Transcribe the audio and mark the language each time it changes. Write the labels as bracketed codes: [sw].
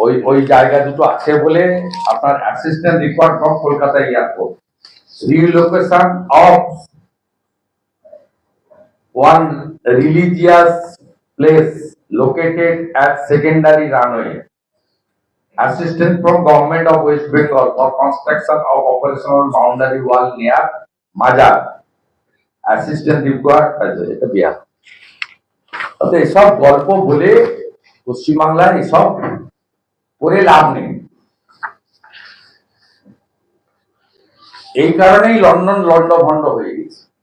[bn] ওই জায়গা দুটো আছে বলে আপনার [en] Assistant required from Kolkata airport relocation of one religious place located at secondary runway. Assistance from Government of West Bengal for construction of operational boundary wall near Majar. Assistance required [bn] এটা বিহার। অর্থাৎ এসব গল্প বলে পশ্চিমবাংলায় এসব করে লাভ নেই। এই কারণেই লন্ডন লন্ডভন্ড হয়ে গেছে।